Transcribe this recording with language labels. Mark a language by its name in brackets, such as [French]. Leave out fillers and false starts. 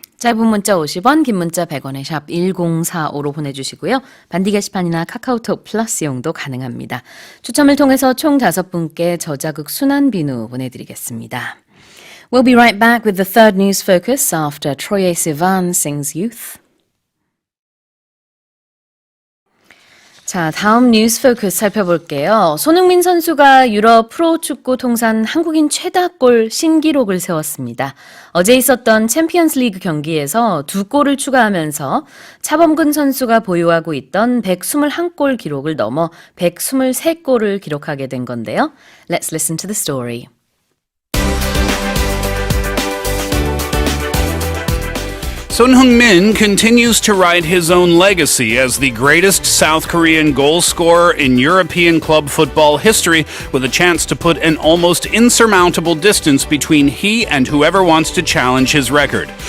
[Korean] 짧은 문자 50원, 긴 문자 100원에 샵 1045로 보내주시고요. 반디 게시판이나 카카오톡 플러스 이용도 가능합니다. 추첨을 통해서 총 5분께 저자극 순한 비누 보내드리겠습니다. [English] We'll be right back with the third news focus after Troye Sivan sings Youth. [Korean] 자, 다음 뉴스 포커스 살펴볼게요. 손흥민 선수가 유럽 프로축구 통산 한국인 최다골 신기록을 세웠습니다. 어제 있었던 챔피언스 리그 경기에서 2골을 추가하면서 차범근 선수가 보유하고 있던 121골 기록을 넘어 123골을 기록하게 된 건데요. [English] Let's listen to the story. Son Heung-min continues to write his own legacy as the greatest South Korean goal scorer in European club football history, with a chance to put an almost insurmountable distance between he and whoever wants to challenge his record.